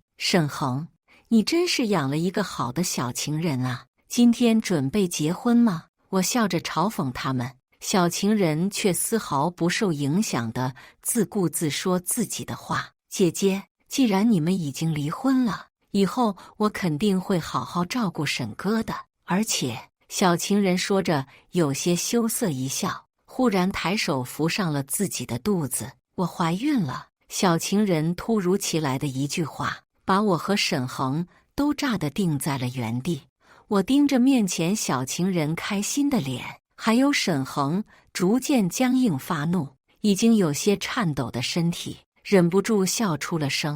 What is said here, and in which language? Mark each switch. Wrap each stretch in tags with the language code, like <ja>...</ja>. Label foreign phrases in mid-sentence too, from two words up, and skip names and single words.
<zh>沈恆，你真是養了一個好的小情人啊！今天準備結婚嗎？我笑着嘲諷他們。小情人卻絲毫不受影響地自顧自說自己的話。姐姐，既然你們已經離婚了，以後我肯定會好好照顧沈哥的。而且，小情人說着，有些羞澀一笑，忽然抬手扶上了自己的肚子。我懷孕了。小情人突如其來的一句話，把我和沈恆都炸得定在了原地。我盯着面前小情人開心的臉，還有沈恆逐漸僵硬發怒，已經有些顫抖的身體，忍不住笑出了聲。</zh>